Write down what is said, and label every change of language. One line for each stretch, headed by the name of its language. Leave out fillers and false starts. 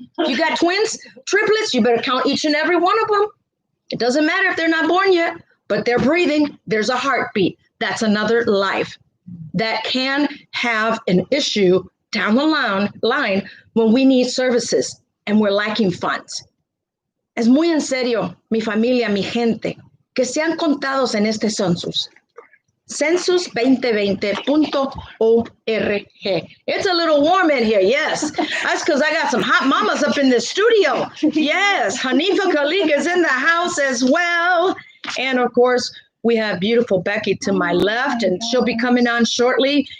English: If you got twins, triplets, you better count each and every one of them. It doesn't matter if they're not born yet, but they're breathing. There's a heartbeat. That's another life that can have an issue down the line when we need services and we're lacking funds.
Spanish: Es muy en serio, mi familia, mi gente, que sean contados en este census.
English: Census2020.org. It's a little warm in here, yes. That's because I got some hot mamas up in the studio. Yes, Hanifa Khalik is in the house as well. And of course, we have beautiful Becky to my left, and she'll be coming on shortly.